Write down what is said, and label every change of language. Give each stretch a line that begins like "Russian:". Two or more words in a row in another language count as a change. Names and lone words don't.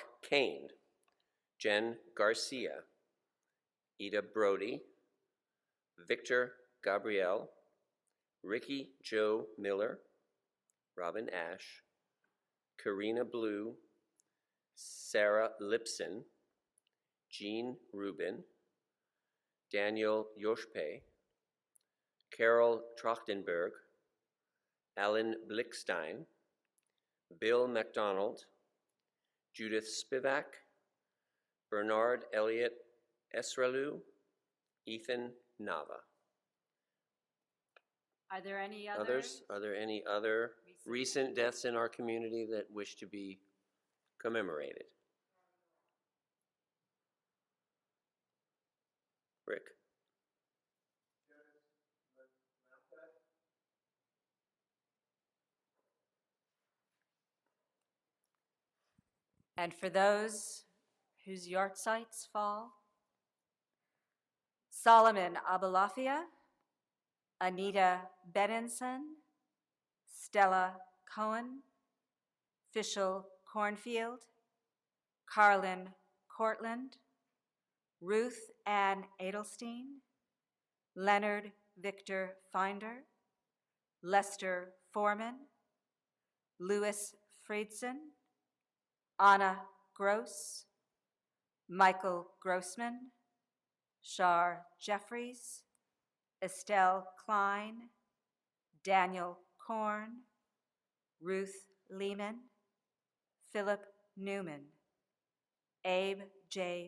English: Kane, Jen Garcia, Ida Brody, Victor Gabriel, Ricky Joe Miller, Robin Ash, Karina Blue, Sarah Lipson, Jean Rubin, Daniel Yoshpe, Carol Trachtenberg, Alan Blickstein, Bill MacDonald, Judith Spivak, Bernard Elliott Esralu, Ethan Nava. Are there any Others? Are there any other recent deaths in our community that wish to be commemorated? Rick? And for those whose yahrzeits fall, Solomon Abalafia, Anita Benenson, Stella Cohen, Fishel Cornfield, Carlin Cortland, Ruth Ann Edelstein, Leonard Victor Finder, Lester Forman, Louis Friedson, Anna Gross, Michael Grossman, Shar Jeffries, Estelle Klein, Daniel Korn, Ruth Lehman, Philip Newman, Abe J.